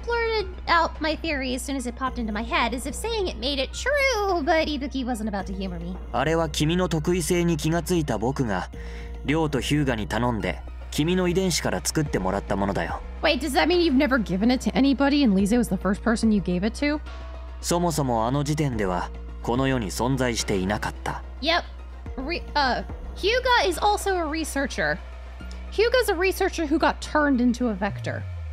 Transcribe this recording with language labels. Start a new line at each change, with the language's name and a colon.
English: blurted out my theory as soon as it popped into my head, as if saying it made it true, but Ibuki wasn't about to humor me.
Japanese: あれは君の特異性に気がついた僕がリョウとヒューガに頼んで君の遺伝子から作ってもらったものだよ。
English: Wait, does that mean you've never given it to anybody and Lise was the first person you gave it to?
Japanese: そもそもあの時点ではこの世に存在していなかった。
English: Yep. Hyuga is also a researcher. Hyuga's a researcher who got turned into a vector.